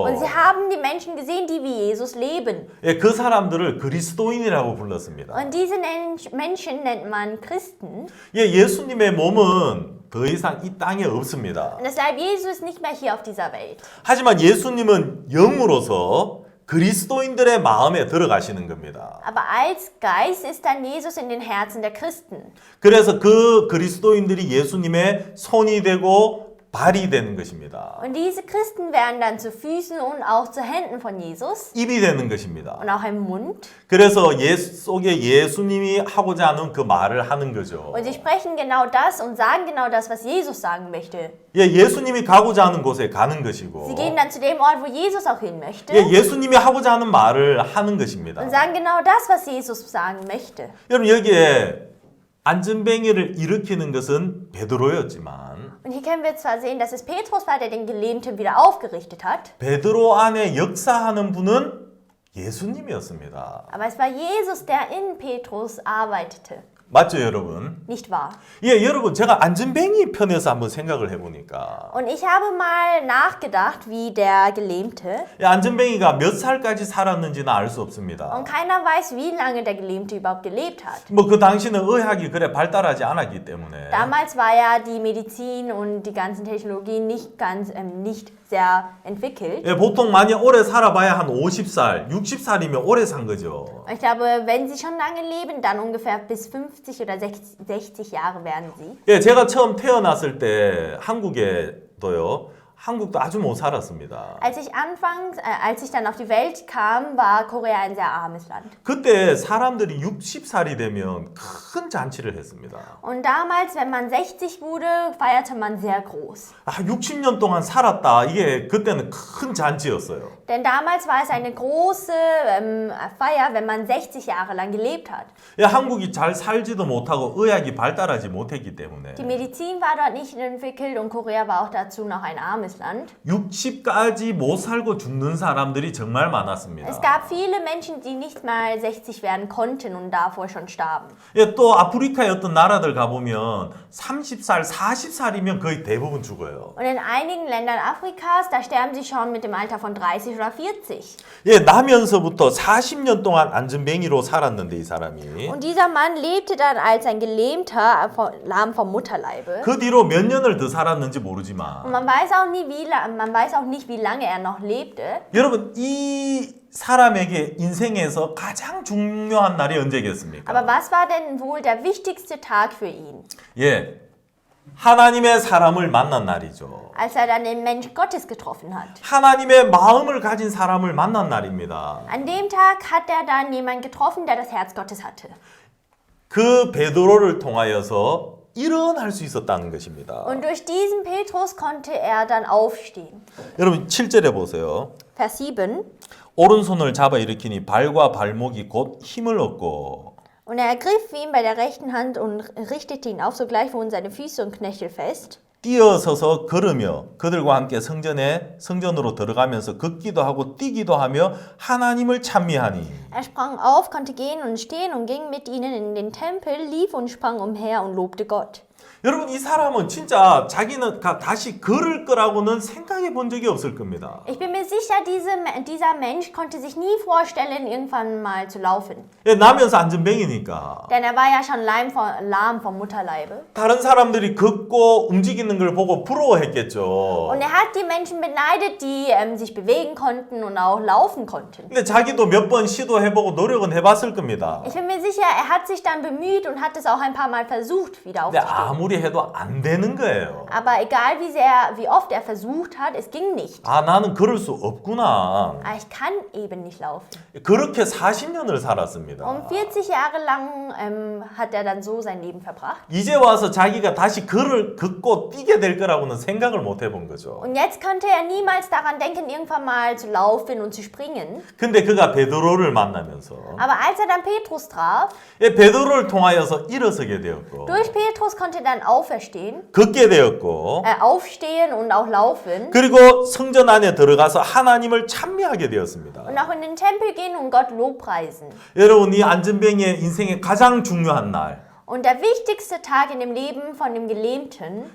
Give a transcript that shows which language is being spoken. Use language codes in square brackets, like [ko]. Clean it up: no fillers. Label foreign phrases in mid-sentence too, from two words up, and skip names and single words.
[de] Und sie haben die Menschen gesehen, die wie Jesus leben. [ko] 예, 그 사람들을 그리스도인이라고 불렀습니다. [de] Und diese Menschen nennt man Christen. [ko] 예, 예수님의 몸은 더 이상 이 땅에 없습니다. [de] Und das Leib Jesu ist nicht mehr hier auf dieser Welt. [ko] 하지만 예수님은 영으로서 그리스도인들의 마음에 들어가시는 겁니다. [de] Aber als Geist ist dann Jesus in den Herzen der Christen. [ko] 그래서 그 그리스도인들이 예수님의 손이 되고 발이 되는 것입니다. [de] Und diese Christen werden dann zu Füßen und auch zu Händen von Jesus [ko] 입이 되는 것입니다. [de] und auch im Mund. [ko] 그래서 속에 예수님이 하고자 하는 그 말을 하는 거죠. [de] Und sie sprechen genau das und sagen genau das, was Jesus sagen möchte. [ko] 예, 예수님이 가고자 하는 곳에 가는 것이고 [de] Sie gehen dann zu dem Ort, wo Jesus auch hin möchte. [ko] 예, 예수님이 하고자 하는 말을 하는 것입니다. [de] Und sagen genau das, was Jesus sagen möchte. [ko] 여러분 여기에 안전뱅이를 일으키는 것은 베드로였지만 [de] Und hier können wir zwar sehen, dass es Petrus war, der den Gelähmten wieder aufgerichtet hat, [ko] 베드로 안에 역사하는 분은 예수님이었습니다. [de] aber es war Jesus, der in Petrus arbeitete. [ko] 맞죠, 여러분? [de] Nicht wahr? [ko] 예, 여러분 제가 안전뱅이 편에서 한번 생각을 해보니까 [de] Und ich habe mal nachgedacht, wie der Gelähmte, [ko] 예, 안전뱅이가 몇 살까지 살았는지는 알 수 없습니다. [de] und keiner weiß, wie lange der Gelähmte überhaupt gelebt hat. [ko] 뭐 그 당시는 의학이 그래 발달하지 않았기 때문에 [de] Damals war ja die Medizin und die ganzen Technologien nicht sehr entwickelt. [ko] 예, 보통 만약 오래 살아봐야 한 50살, 60살이면 오래 산 거죠. [de] Ich glaube, wenn sie schon lange leben, dann ungefähr bis 50 oder 60 Jahre werden sie. [ko] 예, 제가 처음 태어났을 때 한국도 아주 못 살았습니다. [de] Als ich dann auf die Welt kam, war Korea ein sehr armes Land. [ko] 그때 사람들이 60살이 되면 큰 잔치를 했습니다. [de] Und damals, wenn man 60 wurde, feierte man sehr groß. [ko] 60년 동안 살았다. 이게 그때는 큰 잔치였어요. [de] Denn damals war es eine große Feier, wenn man 60 Jahre lang gelebt hat. [ko] 예, 한국이 잘 살지도 못하고 의학이 발달하지 못했기 때문에 [de] Die Medizin war dort nicht entwickelt und Korea war auch dazu noch ein armes Land. [ko] 60까지 못 살고 죽는 사람들이 정말 많았습니다. [de] Es gab viele Menschen, die nicht mal 60 werden konnten und davor schon starben. [ko] 예, 또 아프리카의 어떤 나라들 가보면 30살, 40살이면 거의 대부분 죽어요. [de] Und in einigen Ländern Afrikas, da sterben sie schon mit dem Alter von 30 oder 40. [ko] 예, 나면서부터 40년 동안 안전뱅이로 살았는데 이 사람이 [de] Und dieser Mann lebte dann als ein Gelähmter, lahm vom Mutterleibe. [ko] 그 뒤로 몇 년을 더 살았는지 [de] Und [ko] 모르지만 [de] man weiß auch nicht, wie lange er noch lebte. [ko] 여러분 이 사람에게 인생에서 가장 중요한 날이 언제겠습니까? [de] Aber was war denn wohl der wichtigste Tag für ihn? [ko] 예, 하나님의 사람을 만난 날이죠. [de] Als er dann den Mensch Gottes getroffen hat. [ko] 하나님의 마음을 가진 사람을 만난 날입니다. [de] An dem Tag hat er dann jemanden getroffen, der das Herz Gottes hatte. [ko] 그 베드로를 통하여서 일어날 수 있었다는 것입니다. [de] Und durch diesen Petrus konnte er dann aufstehen. [ko] 여러분 7절에 보세요. [de] Vers 7. [ko] 오른손을 잡아 일으키니 발과 발목이 곧 힘을 얻고 [de] Und er ergriff ihn bei der rechten Hand und richtete ihn auf, sogleich wurden seine Füße und Knöchel fest. [ko] 뛰어서서 걸으며 그들과 함께 성전으로 들어가면서 걷기도 하고 뛰기도 하며 하나님을 찬미하니. [de] Er sprang auf, konnte gehen und stehen und ging mit ihnen in den Tempel, lief und sprang umher und lobte Gott. [ko] 여러분 이 사람은 진짜 자기는 다시 걸을 거라고는 생각해 본 적이 없을 겁니다. [de] Ich bin mir sicher, dieser Mensch konnte sich nie vorstellen, irgendwann mal zu laufen. [ko] 예, 나면서 안전뱅이니까 [de] Denn er war ja schon lahm vom Mutterleibe. [ko] 다른 사람들이 걷고 움직이는 걸 보고 부러워했겠죠. [de] Und er hat die Menschen beneidet, die sich bewegen konnten und auch laufen konnten. [ko] 근데 자기도 몇 번 시도해보고 노력은 해봤을 겁니다. [de] Ich bin mir sicher, er hat sich dann bemüht und hat es auch ein paar Mal versucht, wieder [ko] 근데 [de] aufzustehen. [ko] 아무리 해도 안 되는 거예요. [de] Aber egal wie oft er versucht hat, es ging nicht. [ko] 아, 나는 그럴 수 없구나. [de] Aber ich kann eben nicht laufen. [ko] 그렇게 40년을 살았습니다. [de] Und 40 Jahre lang hat er dann so sein Leben verbracht. [ko] 이제 와서 자기가 다시 그를 걷고 뛰게 될 거라고는 생각을 못 해본 거죠. [de] Und jetzt konnte er niemals daran denken, irgendwann mal zu laufen und zu springen. [ko] 근데 그가 베드로를 만나면서 [de] Aber als er dann Petrus traf, [ko] 베드로를 통하여서 일어서게 되었고 [de] durch Petrus konnte er dann auferstehen, [ko] 걷게 되었고 [de] aufstehen und auch laufen [ko] 그리고 성전 안에 들어가서 하나님을 찬미하게 되었습니다. [de] und auch in den Tempel gehen und Gott lobpreisen. [ko] 여러분, 이 안전뱅이의 인생의 가장 중요한 날, [de] Und der wichtigste Tag in dem Leben von dem Gelähmten